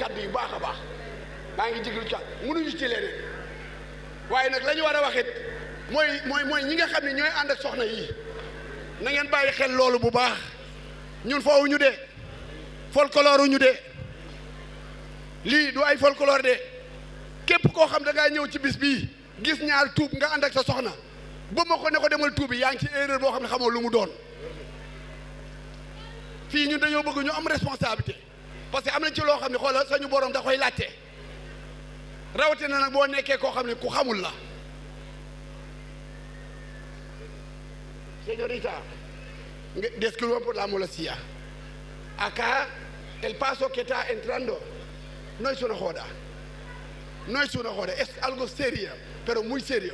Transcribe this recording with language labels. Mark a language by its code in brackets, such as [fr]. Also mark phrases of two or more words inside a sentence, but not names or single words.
[wo] kaddu yu baax a baax maa ngi jëngalu ci kaddu mënuñu ci leneen waaye nag la ñu war a wax it mooy ñi nga xam ne ñooy ànd ak soxna yi na ngeen bàyyi xel loolu bu baax ñun foofu ñu de folklore ñu de lii du ay folklore de képp koo xam da ngaa ñëw ci bis bii gis ñaar tuub nga ànd ak sa soxna ba ma ko ne ko demal tuubi yaa ngi ci erreur boo xam ne xamoo lu mu doon fii ñun dañoo bëgg ñu am [fr] responsabilité parce que [wo] am nañ ci loo xam ne xoolal sañu borom da koy laajte rawatina nag boo nekkee koo xam ne ku xamul la. [es] Señorita, disculpa por la molestia. Acá el paso que está entrando no es una joda. No es una joda, es algo serio, pero muy serio.